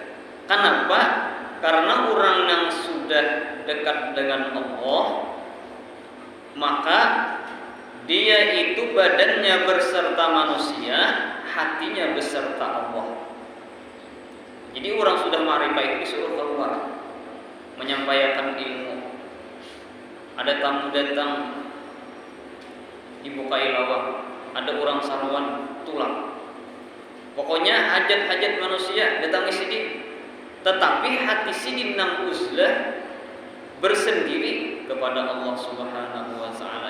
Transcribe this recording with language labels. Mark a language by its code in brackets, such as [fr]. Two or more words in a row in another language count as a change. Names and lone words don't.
[id] Kenapa? Karena orang yang sudah dekat dengan Allah, maka dia itu badannya berserta manusia, hatinya beserta Allah. Jadi orang sudah ma'rifah itu disuruh keluar menyampaikan ilmu. [bjn] Ada tamu datang dibukai lawang, ada orang sarwan tulang. Pokoknya hajat-hajat manusia datangi sidin. Tetapi hati sidin nang uzlah bersendiri kepada Allah [ar] سبحانه وتعالى.